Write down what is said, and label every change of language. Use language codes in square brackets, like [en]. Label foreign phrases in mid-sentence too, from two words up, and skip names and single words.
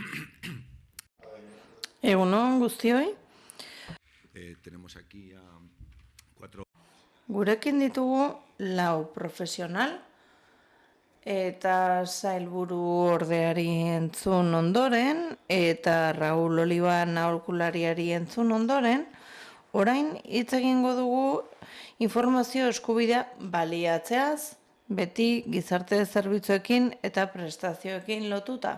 [eu] Egunon guztioi. [es] Tenemos aquí a 4... [eu] Gurekin ditugu 4 profesional eta sailburu ordeari entzun ondoren eta Raúl Olivan aholkulariari entzun ondoren, orain hitz egingo dugu informazio eskubidea baliatzeaz, beti gizarte zerbitzuekin eta prestazioekin lotuta.